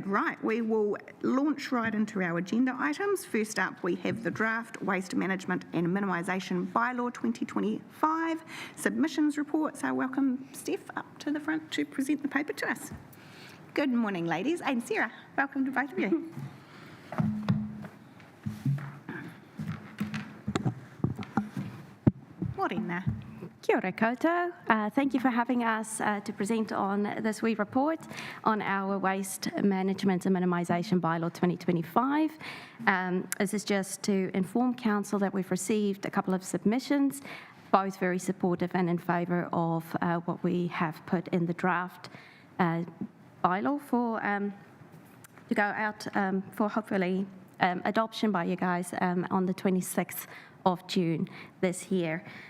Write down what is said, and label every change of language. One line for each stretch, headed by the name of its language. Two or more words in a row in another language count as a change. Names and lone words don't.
English: Right, we will launch right into our agenda items. First up we have the draft Waste Management and Minimisation Bylaw 2025 submissions report. So welcome Steph up to the front to present the paper to us. Good morning ladies, and Sarah, welcome to both of you. Morena.
Māori: Kia ora koutou.
English: Thank you for having us to present on this wee report on our Waste Management and Minimisation Bylaw 2025. This is just to inform Council that we've received a couple of submissions, both very supportive and in favour of what we have put in the draft bylaw for to go out for hopefully adoption by you guys on the 26th of June this year.